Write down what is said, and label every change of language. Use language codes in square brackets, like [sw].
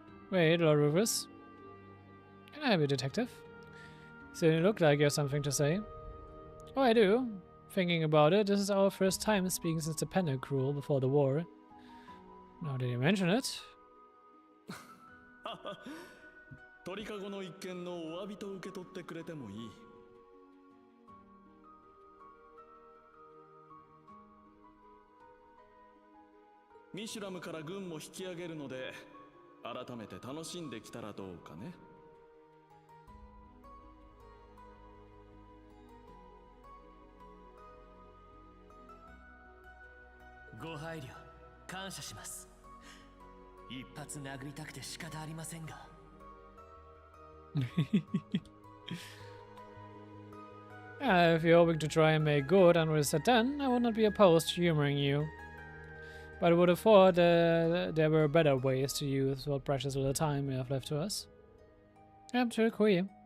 [en] Wait, Lord Rufus. Can I help you, detective? So you look like you have something to say. Oh, I do. Thinking about it, this is our first time speaking since the Panic Rule before the war. Now that you mention it. [ja] 鳥かごの一件のお詫びと受け取ってくれてもいい。ミシュラムから軍も引き上げるので、改めて楽しんできたらどうかね。ご配慮感謝します。一発殴りたくて仕方ありませんが。 [en] If you're hoping to try and make good on what is said then, I would not be opposed to humoring you. But I would have thought there were better ways to use what precious little time you have left to us. I'm to agree.